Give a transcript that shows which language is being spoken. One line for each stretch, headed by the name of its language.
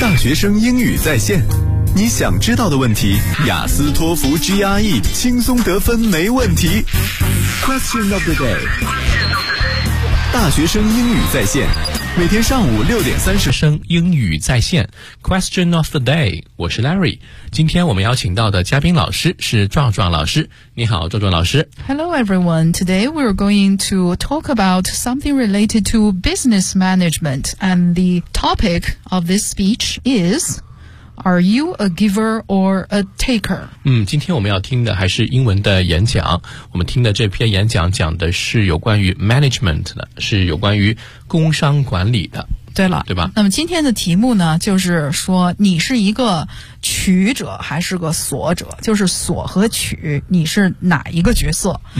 Chinese: 大学生英语在线，你想知道的问题，雅思、托福、GRE 轻松得分，没问题。
English: Question of the day.
Chinese: 大学生英语在线。每天上午6:30 生英语在线 Question of the day， 我是 Larry。今天我们邀请到的嘉宾老师是壮壮老师。你好，壮壮老师。
English: Hello everyone, today we're going to talk about something related to business management, and the topic of this speech is Are you a giver or a taker?
Chinese: 今天我们要听的还是英文的演讲。我们听的这篇演讲讲的是有关于 management 的，是有关于工商管理的。对了，对吧？那么今天的题目呢，就是说你是一个取者还是个索者，就是索和取，你是哪一个角色？